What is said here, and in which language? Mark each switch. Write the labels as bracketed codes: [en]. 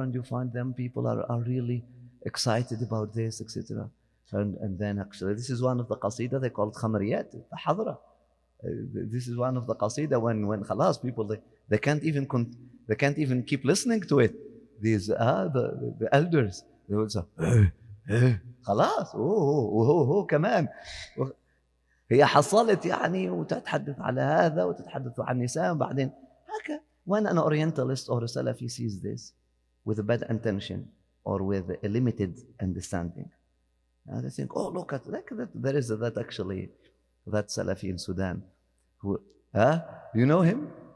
[en] And you find them, people are really excited about this, etc. And then actually, this is one of the qasida, they call it khamariyat, hadra. This is one of the qasida when khalas, people, they can't even keep listening to it. These the elders, they will say, [ar] خلاص هو كمان هي حصلت يعني وتتحدث على هذا وتتحدث عن النساء بعدين هكا. [en] When an Orientalist or a Salafi sees this with a bad intention or with a limited understanding, they think, oh, look at that. There is that actually, that Salafi in Sudan. Who, you know him?